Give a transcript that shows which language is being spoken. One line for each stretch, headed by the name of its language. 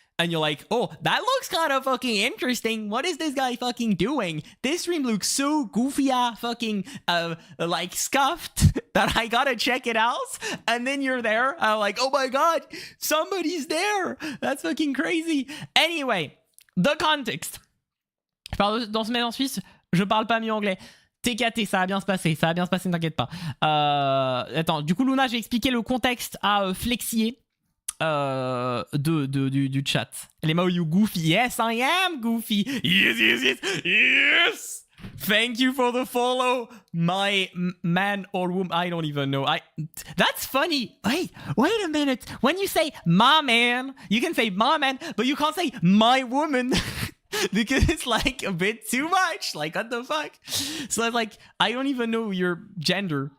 English: And you're like, oh, that looks kind of fucking interesting. What is this guy fucking doing? This stream looks so goofy, fucking, like, scuffed that I gotta check it out. And then you're there, like, oh my god, somebody's there. That's fucking crazy. Anyway, the context.
French: Je parle dans ce mail en Suisse, je parle pas mieux anglais. TKT, ça va bien se passer, ne t'inquiète pas. Attends, du coup, Luna, j'ai expliqué le contexte à Flexier du chat. Les mots,
English: you goofy. Yes, I am goofy. Yes. Thank you for the follow, my man or woman. I don't even know. That's funny. Wait a minute. When you say my man, you can say my man, but you can't say my woman. Because it's like a bit too much. Like, what the fuck? So it's like, I don't even know your gender.